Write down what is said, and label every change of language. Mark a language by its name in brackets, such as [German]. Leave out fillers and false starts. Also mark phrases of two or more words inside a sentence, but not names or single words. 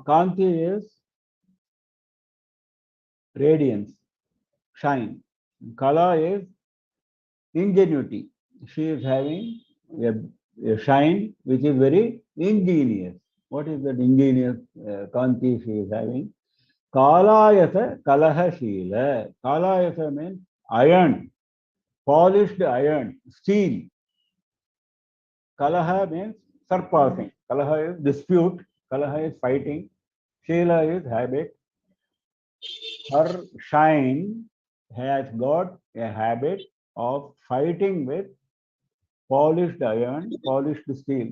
[English] Kanti is radiance, shine. Kala is ingenuity. She is having a a shine which is very ingenious. What is that ingenious Kanti she is having? [Sanskrit] Kalayasa Kalahashila. [English] Kalayasa means iron, polished iron, steel. Kalaha means surpassing. Kalaha is dispute. Kalaha is fighting. Sheila is habit. Her shine has got a habit of fighting with polished iron, polished steel.